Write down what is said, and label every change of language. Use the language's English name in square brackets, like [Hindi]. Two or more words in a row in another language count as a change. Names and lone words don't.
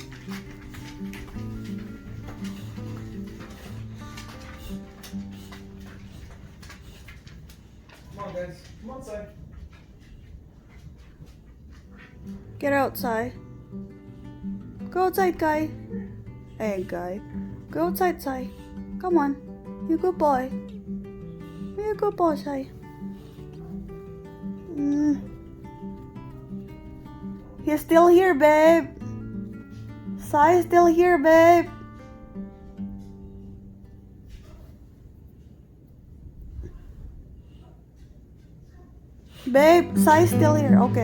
[English] Come on, guys. Come on, side. Get outside. Go outside, guy. Hey, guy. Go outside, Sai. Come on. You good boy. You good boy, Sai. He's still here, babe. Sai's still here, babe. Babe, Sai's still here. Okay.